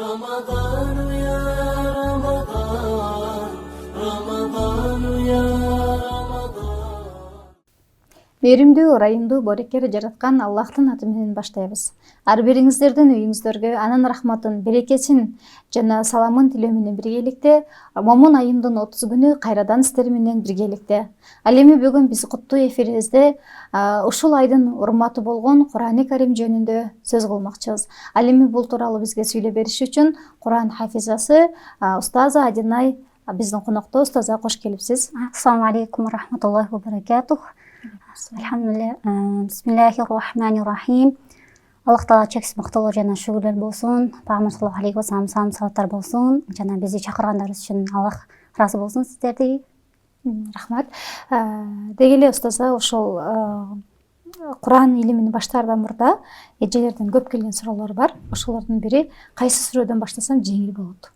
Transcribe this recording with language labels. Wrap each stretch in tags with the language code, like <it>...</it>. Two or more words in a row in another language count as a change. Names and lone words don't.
<ar>رمضان يا رمضان رمضان يا رمضان.</ar> <ky>Мээримдүү, ырайымдуу, борекер жараткан Аллахтын аты менен баштайбыз. Ар бириңиздердин үйүңүздөргө анын рахматын, берекесин жана саламын тилөө менен биргеликте момун айымдын 30 күнү кайрадан сиздер менен биргеликте. Ал эми бүгүн биз куттуу эфирибизде ушул айдын урматы болгон Кур'ани Карим жөнүндө сөз кылмакчыбыз. Ал эми бул тууралуу бизге сүйлөп бериш үчүн Кур'ан хафизасы устаза Адинай биздин конокто. Устаза, кош келипсиз.</ky> <ar>السلام عليكم ورحمة الله وبركاته.</ar> <ky>Алхамдулилlah. Бисмиллахир-рахманир-рахим. Аллах Таала чексиз мактоолор жана шүгүрлөр болсун. Пайгамбар</ky> <ar>صلى الله عليه وسلم</ar> <ky>саламаттар болсун. Жана бизди чакыргандарыбыз үчүн Аллах ыраазы болсун сиздерди. Рахмат. Деги эле устаза, ошол Кур'ан илимин баштаардан мурда эжелерден көп келген суроолор бар. Ошолордун бири кайсы сүрөдөн баштасам жеңил болот?</ky>